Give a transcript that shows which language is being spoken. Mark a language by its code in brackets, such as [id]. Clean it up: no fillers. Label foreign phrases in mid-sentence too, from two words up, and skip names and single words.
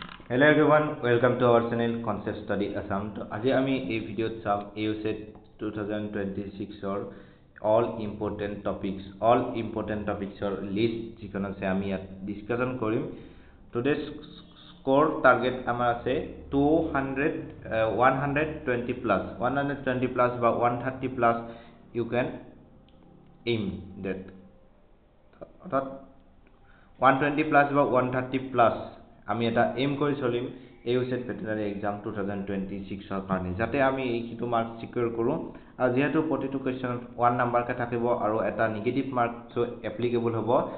[en] Hello everyone, welcome to our channel Concept Study Assam. [as] তো আজি আমি এই ভিডিওত চাম AUCET 2026 [en] or all important topics or list [as] যিখন আছে আমি ইয়াত ডিসকাশন কৰিম. [en] Today's score target [as] আমাৰ আছে [en] 120 plus বা 130 plus. You can aim that [as] অর্থাৎ 120 plus বা 130 plus আমি এটা এম কৰি চলিম AUCET [en] veterinary exam [as] 2026 ৰ কাৰণে যাতে আমি এইটো [en] mark secure [as] কৰো আৰু যেহেতু প্ৰতিটো কোৱেশ্চনত 1 নাম্বাৰ কে থাকিব আৰু এটা [en] negative mark so applicable [as] হ'ব